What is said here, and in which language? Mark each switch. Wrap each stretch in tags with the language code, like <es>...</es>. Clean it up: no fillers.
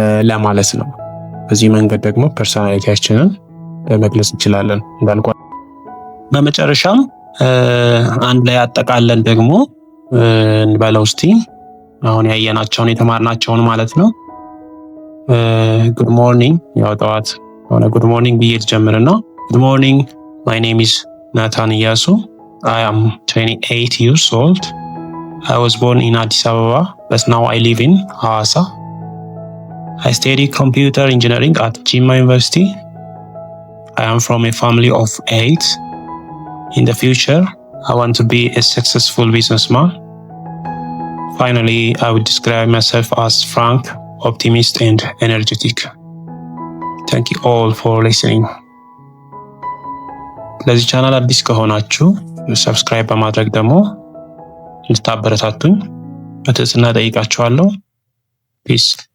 <am>ለማለት ነው። በዚህ መንገድ ደግሞ ፐርሰናሊቲያችንን መግለጽ እንችላለን እንዳልኳ። በመጨረሻም አንድ ላይ አጠቃለን ደግሞ እንበለው እስቲ አሁን ያየናቸውን የተማርናቸውን ማለት ነው።</am> <en>ጉድ ሞርኒንግ ያው ጠዋት ሆነ ጉድ ሞርኒንግ ብዬ ልጀምርና ጉድ ሞርኒንግ ማይ ኔም ኢዝ ናታን ኢያሱ I am 28 years old. I was born in Addis Ababa, but now I live in Hawassa. I study computer engineering at Jimma University. I am from a family of 8. In the future, I want to be a successful businessman. Finally, I would describe myself as frank, optimist, and energetic. Thank you all for listening.</en> <am>ለዚህ ቻናል አዲስ ከሆናችሁ ሰብስክራይብ በማድረግ ደግሞ እንድታበረታቱኝ በትህትና ጠይቃችኋለሁ። ፒስ</am>